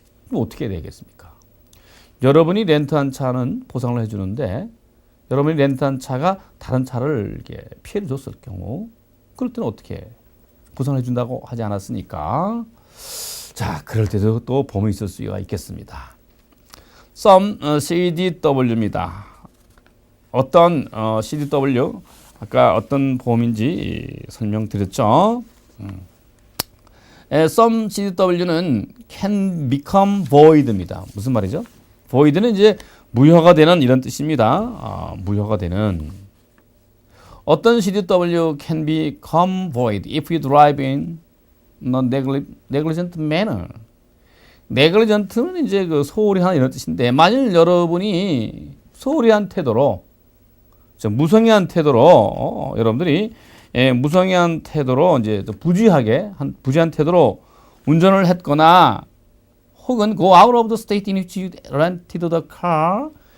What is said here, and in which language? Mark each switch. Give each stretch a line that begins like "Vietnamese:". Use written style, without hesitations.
Korean: 그럼 어떻게 되겠습니까? 여러분이 렌트한 차는 보상을 해주는데 여러분이 렌트한 차가 다른 차를 이렇게 피해를 줬을 경우 그럴 때는 어떻게 보상해 준다고 하지 않았으니까 자 그럴 때도 또 보험이 있을 수가 있겠습니다.
English: Some CDW입니다.
Korean: 어떤 CDW 아까 어떤 보험인지 설명드렸죠.
English: Some CDW는 can become void입니다.
Korean: 무슨 말이죠? void는 이제 무효가 되는 이런 뜻입니다. 무효가 되는 어떤
English: CDW can become void if you drive in negligent manner.
Korean: negligent는 이제 그 소홀히 하는 이런 뜻인데 만일 여러분이 소홀히 한 태도로 무성의한 태도로 여러분들이 무성의한 태도로 이제 부지한 태도로 운전을 했거나 혹은
English: go out of the state in which you rented the car.